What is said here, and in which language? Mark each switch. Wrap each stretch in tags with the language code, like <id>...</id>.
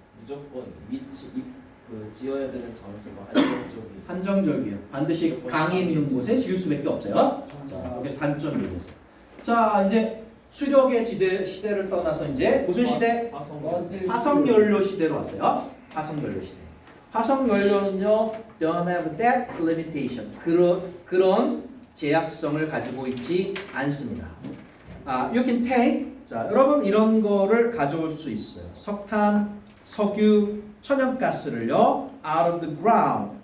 <ko>무조건 그 지어야 되는 장소가 한정적이에요. 반드시 강이 있는 곳에 지을 수밖에 없어요. 자, 이게 단점이었어요. 자, 이제 수력의 시대를 떠나서 이제 무슨 시대? 화석연료 시대로 왔어요. 화석연료 시대. 화석연료는요,</ko> <en>don't have that limitation.</en> <ko>그런 제약성을 가지고 있지 않습니다.</ko> <en>You can take.</en> <ko>자, 여러분 이런 거를 가져올 수 있어요. 석탄, 석유, 천연가스를요,</ko> <en>out of the ground.</en>